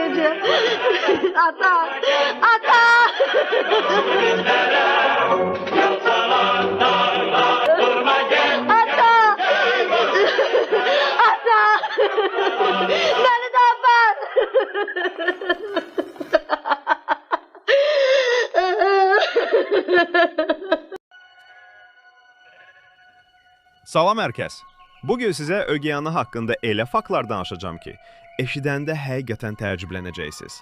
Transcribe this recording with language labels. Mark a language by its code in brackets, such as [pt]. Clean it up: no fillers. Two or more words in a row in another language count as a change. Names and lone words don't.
[tr] öleceğim. Ata! Ata! Ata! Ata! Beni de affet! [az] Salam hər kəs. Bugün sizə Ögey ana haqqında elə faktlar danışacağam ki, eşidəndə həqiqətən təəccüblənəcəksiniz.